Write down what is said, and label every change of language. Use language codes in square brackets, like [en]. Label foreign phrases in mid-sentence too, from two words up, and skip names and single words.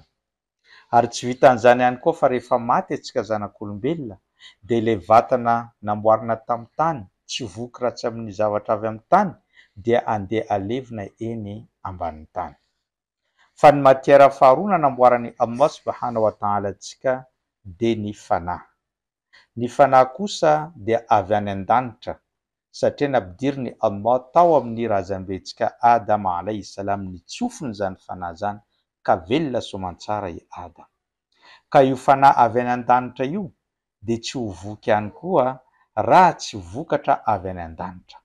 [mg] Ary tsy vitan'izany ihany koa fa rehefa maty antsika zanak'olombelona dia ilay vatana namboarina tamin'ny tany tsy voky ratsy amin'ny zavatra avy amin'ny tany dia andeha alevina eny ambanin'ny tany. Fa ny matière faharoa namboarany [ar] الله سبحانه وتعالى [mg] antsika dia ny fanahy. Ny fanahy kosa dia avy any an-danitra satria nampidiriny Allah tao amin'ny razambentsika Adama [ar] عليه السلام [mg] ny tsofiny zany fanahy zany, ka velona soamantsara i Adama. Ka io fanahy avy any an-danitra io dia tsy ho voky ihany koa raha tsy vokatra avy any an-danitra.